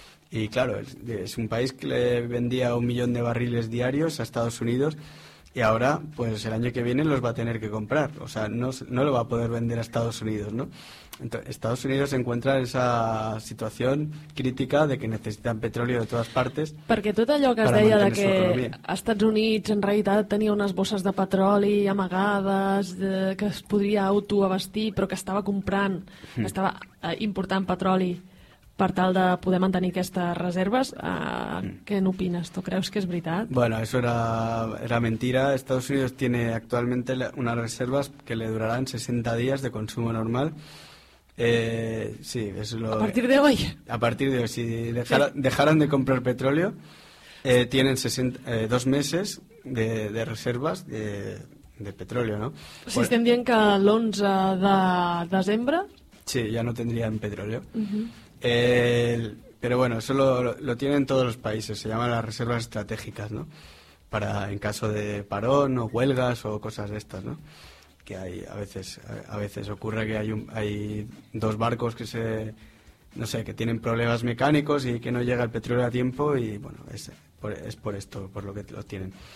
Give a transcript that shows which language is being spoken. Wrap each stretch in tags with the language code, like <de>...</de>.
<es>Y claro, es un país que le vendía 1 millón de barriles diarios a Estados Unidos y ahora, pues el año que viene los va a tener que comprar. O sea, no lo va a poder vender a Estados Unidos, ¿no? Entonces, Estados Unidos se encuentra en esa situación crítica de que necesitan petróleo de todas partes.</es> <ca>Perquè tot allò que es deia de que als Estats Units en realitat tenia unes bosses de petroli amagades, que es podria autoabastir, però que estava comprant, estava important petroli per tal de poder mantenir aquestes reserves, què n'opines? ¿Tu creus que és veritat?</ca> <es>Bueno, eso era mentira. Estados Unidos tiene actualmente unas reservas que le durarán 60 días de consumo normal. Sí, es lo... ¿A partir de hoy? A partir de hoy. Si dejaran de comprar petróleo, tienen 2 meses de reservas de petróleo, ¿no?</es> <ca>Si estem dient que l'11 de desembre...</ca> <es>Sí, ya no tendrían petróleo. Uh-huh. Pero bueno, eso lo tienen todos los países. Se llaman las reservas estratégicas, ¿no? Para en caso de parón o huelgas o cosas de estas, ¿no? Que hay a veces ocurre que hay dos barcos que que tienen problemas mecánicos y que no llega el petróleo a tiempo y bueno, es por esto, por lo que lo tienen.</es>